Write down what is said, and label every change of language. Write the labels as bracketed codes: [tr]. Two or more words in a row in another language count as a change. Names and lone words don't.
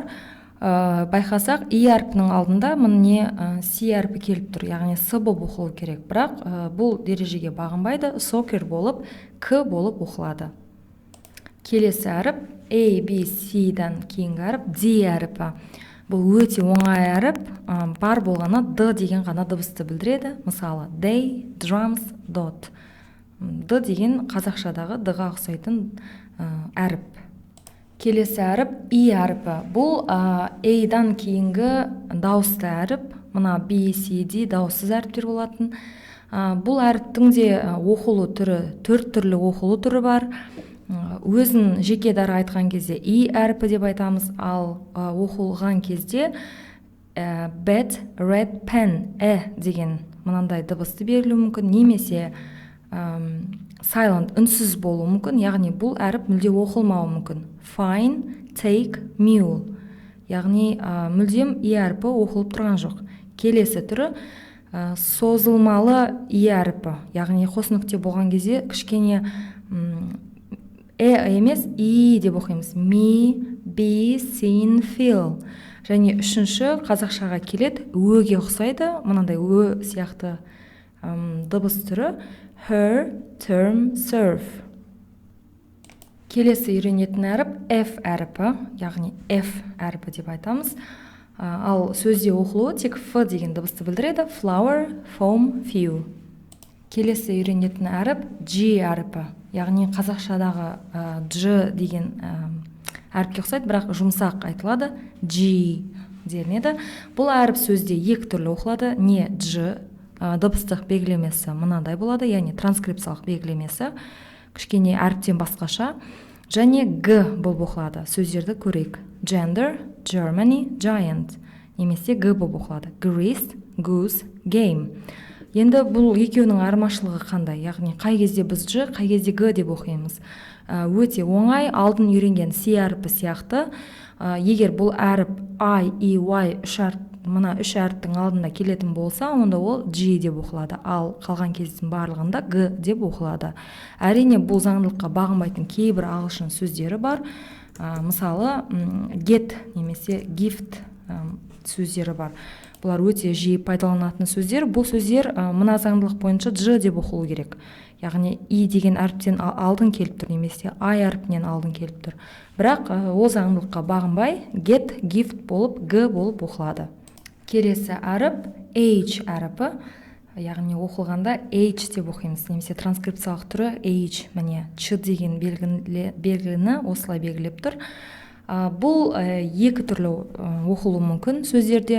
[kk] Байқасақ, И әрпінің алдында міне С әрпі келіп тұр, яғни С болып оқылу керек. Бірақ бұл ережеге бағынбайды, soccer болып, К болып оқылады. Келесі әріп A, B, C-дан кейінгі әріп D әріпі. Бұл өте оңай әріп, бар болғаны Д деген ғана дыбысты білдіреді. Мысалы, [en] they, drums, dot. [kk] Д деген қазақшадағы Д-ға ұқсайтын әріп. Келесі әріп И әріпі. Бұл A-дан кейінгі дауысты әріп. Мына B, C, D дауыссыз әріптер болатын. Бұл әріптің де оқылу түрі, 4 түрлі оқылу түрі бар. Өзін жеке дара айтқан кезде И әріпі деп айтамыз, ал оқылған кезде [en] bed, red, pen, [kk] деген мынандай дыбысты берілуі мүмкін, немесе silent, үнсіз болуы мүмкін, яғни бұл әріп мүлде оқылмауы мүмкін. [en] Fine, take, mule, [kk] яғни мүлдем И әріпі оқылып тұрған жоқ. Келесі түрі созылмалы И әріпі, яғни қос нүкте болған кезде кішкене емес И деп оқимыз. [en] Me, be, seen, feel. [kk] Және үшінші қазақшаға келеді, Өге ұқсайды, мынандай Ö сияқты дыбыс түрі. [en] Her, term, serve. [kk] Келесі үйренетін әріп F әріпі, яғни F әріпі деп айтамыз. Ал сөзде оқылуы тек F деген дыбысты білдіреді. [en] Flower, foam, few. [kk] Келесі үйренетін әріп G әріпі, яғни қазақшадағы G деген әріпке ұқсайды, бірақ жұмсақ айтылады. G делінеді. Бұл әріп сөзде екі түрлі оқылады. Не G дыбыстық белгілемесі мынандай болады, яғни транскрипциялық белгілемесі кішкене әріптен басқаша. Және г болып оқылады. Сөздерді көрейік. [en] Gender, Germany, giant. [kk] Немесе г болып оқылады. [en] Greece, goose, game. [kk] Енді бұл екеуінің айырмашылығы қандай? Яғни қай кезде біз ж, қай кезде г деп оқимыз. Өте оңай, алдын үйренген C әріпі сияқты. Егер бұл әріп I, E, Y мына үш әріптің алдында келетін болса, онда ол G деп оқылады. Ал қалған кездің барлығында г деп оқылады. Әрине бұл заңдылыққа бағынбайтын кейбір ағылшын сөздері бар. Мысалы, get немесе gift сөздері бар. Бұлар өте жиі пайдаланатын сөздер. Бұл сөздер мына заңдылық бойынша G деп оқылу керек. Яғни I деген әріптен алдын келіп тұр, немесе I әріпінен алдын келіп тұр. Бірақ ол заңдылыққа бағынбай [en] get, gift [kk] болып г болып оқылады. Келесі әріп H әріпі, яғни оқылғанда H деп оқимыз, немесе транскрипциялық түрі H, міне ч деген белгіні осылай белгілеп тұр. Бұл екі түрлі оқылуы мүмкін сөздерде.